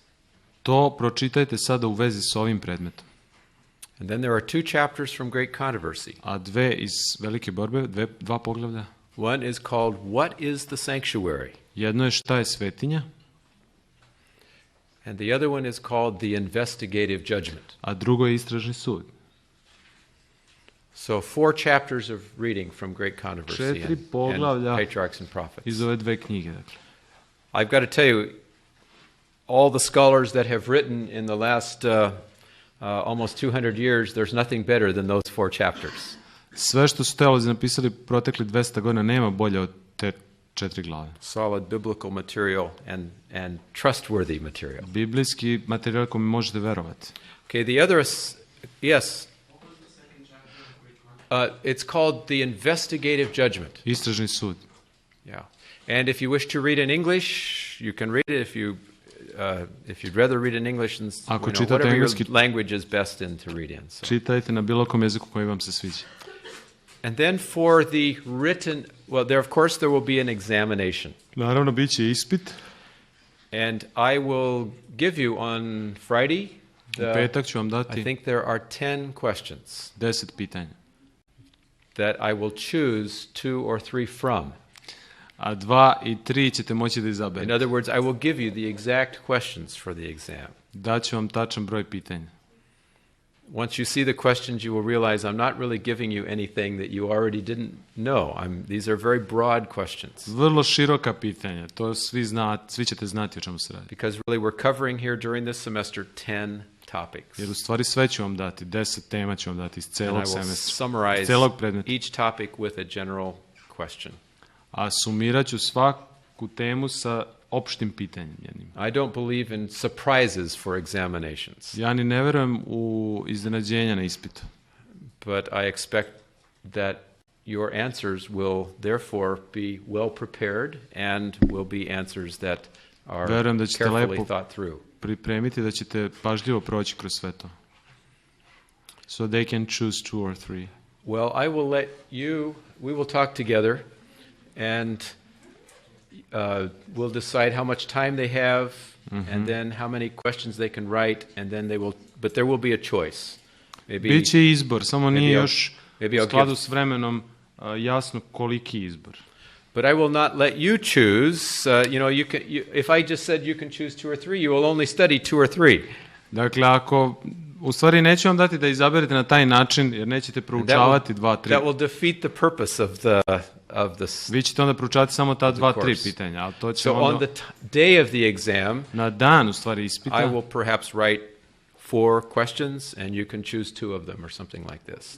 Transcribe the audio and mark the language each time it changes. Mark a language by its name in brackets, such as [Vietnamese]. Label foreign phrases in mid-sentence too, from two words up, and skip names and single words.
[Serbian] To pročitajte sada u vezi s ovim predmetom. [English] And then there are 2 chapters from Great Controversy. [Serbian] A 2 iz Velike borbe, 2 poglavlja. [English] One is called What is the Sanctuary? [Serbian] Jedno je šta je svetinja. [English] And the other one is called the Investigative Judgment. [Serbian] A drugo je istražni sud. [English] So 4 chapters of reading from Great Controversy and Patriarchs and Prophets. [Serbian] Iz ove 2 knjige, dakle. [English] I've got to tell you, all the scholars that have written in the last almost 200 years, there's nothing better than those 4 chapters. [Serbian] Sve što su teolozi napisali protekli 200 godina nema bolje od te 4 glave. [English] Solid biblical material and trustworthy material. [Serbian] Biblijski materijal kome možete verovati. [English] Okay, the other yes. It's called the Investigative Judgment. [Serbian] Istražni sud. [English] Yeah. And if you wish to read in English, you can read it. If you'd rather read in English, whatever your language is best to read in. So. [Serbian] Čitajte na bilo kom jeziku koji vam se sviđa. [English] And then for the written, there will be an examination. [Serbian] Naravno, bit će ispit. [English] And I will give you on Friday, [Serbian] petak ću vam dati, [English] I think there are 10 questions. [Serbian] 10 pitanja. [English] That I will choose 2 or 3 from. [Serbian] A 2 i 3 ćete moći da izaberete. [English] In other words, I will give you the exact questions for the exam. [Serbian] Daću vam tačan broj pitanja. [English] Once you see the questions, you will realize I'm not really giving you anything that you already didn't know. These are very broad questions. [Serbian] Vrlo široka pitanja. To svi ćete znati o čemu se radi. [English] Because really we're covering here during this semester 10 topics. [Serbian] Jer u stvari sve ću vam dati, 10 tema ću vam dati iz celog semestra. [English] And I will summarize each topic with a general question. [Serbian] A sumirat ću svaku temu sa opštim pitanjem jednim. [English] I don't believe in surprises for examinations. [Serbian] Ja ni ne verujem u iznenađenja na ispitu. [English] But I expect that your answers will therefore be well prepared and will be answers that are carefully thought through. [Serbian] Pripremiti da ćete pažljivo proći kroz sve to. [English] So they can choose 2 or 3. Well, we will talk together and we'll decide how much time they have and then how many questions they can write and then but there will be a choice. [Serbian] Biće izbor, samo nije još u skladu s vremenom jasno koliki izbor. [English] But I will not let you choose. If I just said you can choose 2 or 3, you will only study 2 or 3. [Serbian] Dakle, ako U stvari neću vam dati da izaberete na taj način, jer nećete proučavati 2-3. [English] That will defeat the purpose of the [Serbian] Vi ćete onda proučavati samo ta 2-3 pitanja, ali to će [English] So on the day of the exam, [Serbian] na dan u stvari ispita, [English] I will perhaps write 4 questions and you can choose 2 of them or something like this.